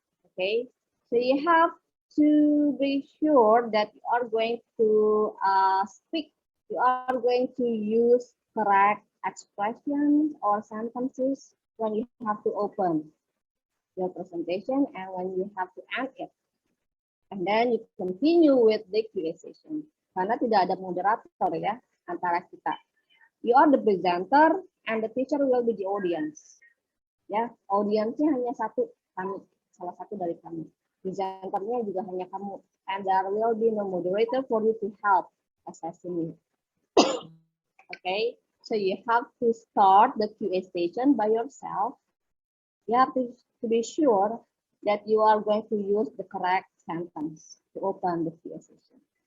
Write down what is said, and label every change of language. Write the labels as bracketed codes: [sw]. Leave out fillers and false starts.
[en] Okay, so you have to be sure that you are going to speak, you are going to use correct expressions or sentences when you have to open your presentation and when you have to end it. And then you continue with the QA session. [id] Karena tidak ada moderator ya antara kita. [en] You are the presenter and the teacher will be the audience. [id] Ya, audiensnya hanya satu, kami, salah satu dari kami. Presenternya juga hanya kamu. [en] And there will be no moderator for you to help assessing it. Okay. So you have to start the QA session by yourself. You have to be sure that you are going to use the correct sentence to open the QA session.